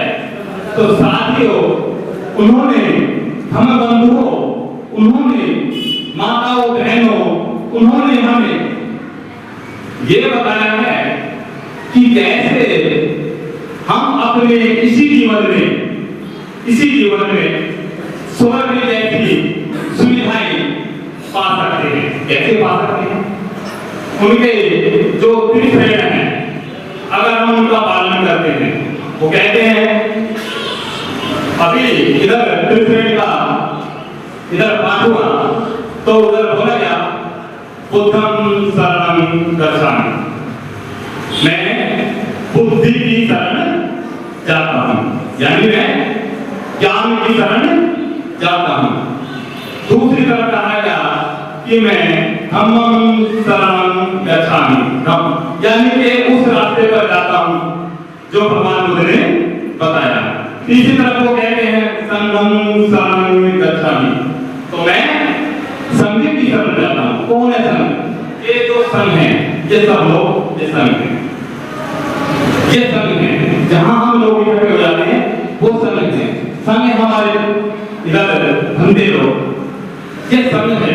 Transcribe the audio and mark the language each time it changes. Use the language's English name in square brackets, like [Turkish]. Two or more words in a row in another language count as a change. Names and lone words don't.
[Hindi] तो साथियों, उन्होंने, हम बंधुओं, उन्होंने माताओं, बहनों, उन्होंने हमें ये बताया है कि कैसे हम अपने इसी जीवन में स्वर्ग जैसी सुविधाएं पा सकते हैं। कैसे पा सकते हैं? उनके जो त्रिश्रेण हैं, अगर हम उनका पालन करते हैं, वो कहते हैं, अभी इधर त्रिश्रेण का इधर पाठ हुआ तो उधर बोला गया [Pali] बुद्धं शरणं गच्छामि, [Hindi] मैं बुद्धि की शरण जाता हूं, यानी मैं ज्ञान की शरण जाता हूं। दूसरी तरफ कहा गया कि मैं [Pali] धम्मं शरणं गच्छामि, [Hindi] यानी कि उस रास्ते पर जाता हूं जो भगवान बुद्ध ने बताया। तीसरी तरफ वो कहते हैं [Pali] संघम शरणं गच्छामि, [Hindi] तो मैं संघ की शरण जाता हूँ। कौन है संघ? ये जो संघ है, ये सब लोग ये संघ है, ये संघ है जहाँ हम लोग इकट्ठे हो जाते हैं, वो संघ है। संघ हमारे इधर धंधे लोग, ये संघ है।